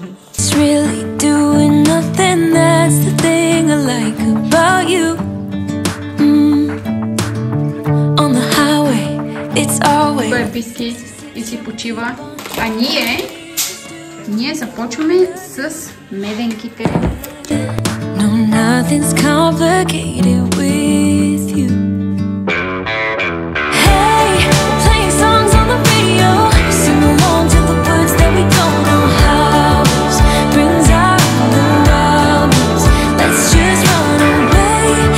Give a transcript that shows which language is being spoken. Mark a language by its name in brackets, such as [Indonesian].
[English] It's really doing nothing. That's the thing I like about you. On the highway, it's always. [Bulgarian] Той е писки и си почива. А ние започваме с меденките. [English] No, nothing's complicated with you. Hey, playing songs on the radio, sing along to the words that we don't know how. Brings out the wildness. Let's just run away.